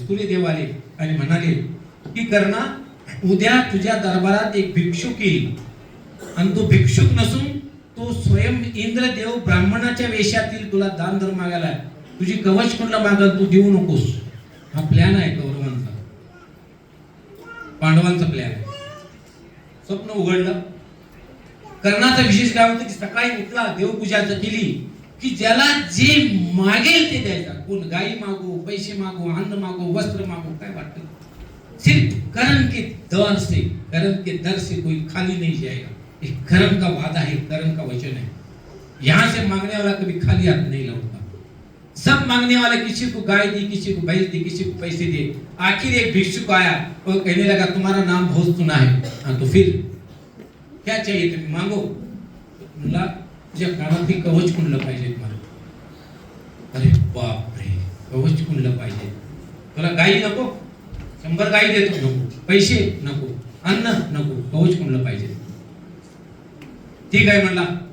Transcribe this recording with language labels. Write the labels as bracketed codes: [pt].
[mr] सूर्यदेव आले आणि म्हणाले की कर्णा उद्या तुझ्या दरबारात एक भिक्षुक येईल, आणि तो भिक्षुक नसून तो स्वयं इंद्रदेव ब्राह्मणाच्या वेशातील तुला दान धर्म मागायला, तुझी कवच कुंडल मागल, तू देऊ नकोस. हा प्लॅन आहे कौरवांचा, पांडवांचा प्लॅन आहे. स्वप्न उघडलं. कर्णाचा विशेष काय होतं की सकाळी उठला देवपूजा केली की ज्याला जे मागेल ते द्यायचा. कोण गाई मागो, पैसे मागो, अन्न मागो, वस्त्र मागो, काय वाटतं [hi] सिर्फ कर्म के दर से, कर्म के दर से कोई खाली नहीं जाएगा. ये कर्म का वादा है, कर्म का वचन है. यहाँ से मांगने वाला कभी खाली हाथ नहीं लौटता. सब मांगने वाला किसी को गाय दी, किसी को भैंस दी, किसी को पैसे दिए. आखिर एक भिक्षुक आया और कहने लगा तुम्हारा नाम बहुत सुना है. हाँ तो फिर क्या चाहिए तुम्हें मांगो. [mr] म्हणला तुझ्या कानातली कवच कुंडलं पाहिजे तुम्हाला. अरे बाप रे, कवच कुंडलं पाहिजे. तुला गाई नको, 100 गाई देतो. नको पैसे, नको अन्न, नको कवच कुंडलं पाहिजे. ठीक आहे म्हणला.